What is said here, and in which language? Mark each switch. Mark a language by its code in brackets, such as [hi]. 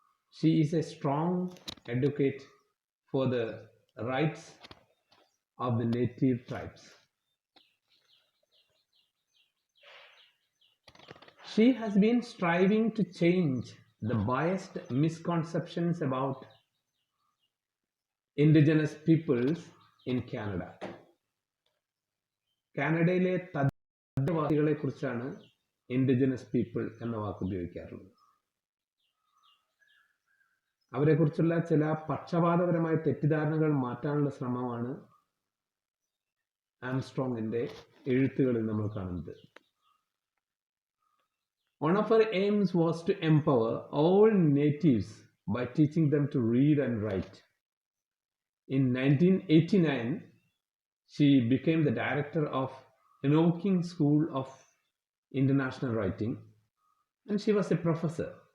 [en] She is a strong advocate for the rights of the native tribes. She has been striving to change the biased misconceptions about Indigenous peoples in Canada. [ml] കാനഡയിലെ തദ്ദേശവാസികളെ കുറിച്ചാണ് indigenous people എന്ന വാക്ക് ഉപയോഗിക്കാറുള്ളത്. അവരെക്കുറിച്ചുള്ള ചില പക്ഷപാതപരമായ തെറ്റിദ്ധാരണകൾ മാറ്റാനുള്ള ശ്രമമാണ് ആംസ്ട്രോങ്ങിന്റെ എഴുത്തുകളിൽ നമ്മൾ കാണുന്നത്. [en] One of her aims was to empower all natives by teaching them to read and write. In 1989, she became the director of Enoching School of International Writing, and she was a professor.